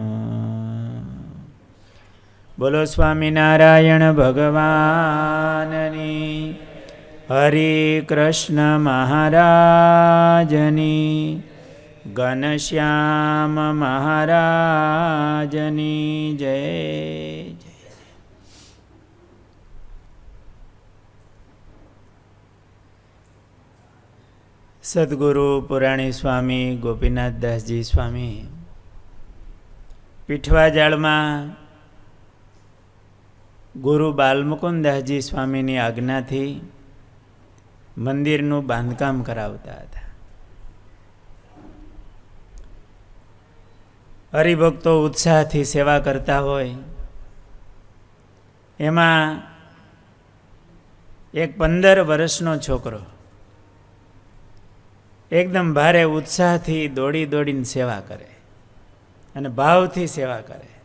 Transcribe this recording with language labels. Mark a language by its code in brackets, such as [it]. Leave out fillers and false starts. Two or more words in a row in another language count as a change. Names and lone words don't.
[gu] બોલો સ્વામિનારાયણ ભગવાનની, હરે કૃષ્ણ મહારાજની, ઘનશ્યામ મહારાજની જય જય। सद्गुरु पुराणी स्वामी गोपीनाथ दास जी स्वामी पीठवाजाळમાં ગુરુ બાલમુકુદાસજી સ્વામીની આજ્ઞાથી મંદિરનું બાંધકામ કરાવતા હતા. હરિભક્તો ઉત્સાહથી સેવા કરતા હોય એમાં એક 15 વર્ષનો છોકરો એકદમ ભારે ઉત્સાહથી દોડી દોડીને સેવા કરે અને ભાવથી સેવા કરે.